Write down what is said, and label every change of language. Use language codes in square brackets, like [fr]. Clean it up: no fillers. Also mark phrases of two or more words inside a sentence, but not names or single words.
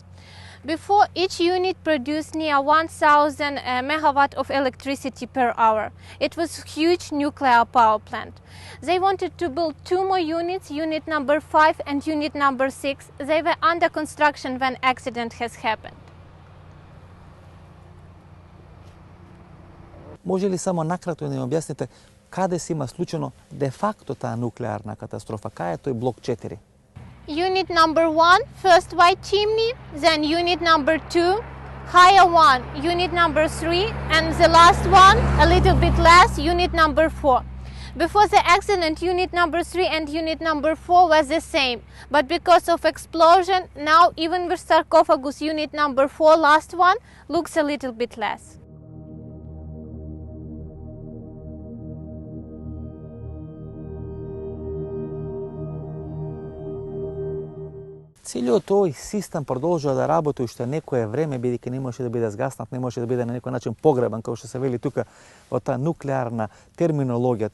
[en] Before, each unit produced near 1,000 megawatt of electricity per hour. It was a huge nuclear power plant. They wanted to build 2 more units, unit number 5 and unit number 6. They were under construction when accident has happened. [mk] Може ли само накратко да ни објасните каде се има случено де факто таа нуклеарна катастрофа? Кај е тој блок 4? [en] Unit number 1, first white chimney, then unit number 2, higher one, unit number 3, and the last one, a little bit less, unit number 4. Before the accident, unit number 3 and unit number 4 was the same, but because of explosion, now even with sarcophagus, unit number 4, last one, looks a little bit less. [mk] Целиот овој систем продолжува да работи уште некое време, бидејќи не можеше да биде згаснат, не можеше да биде на некој начин погребан, како што се вели тука во таа нуклеарна терминологија.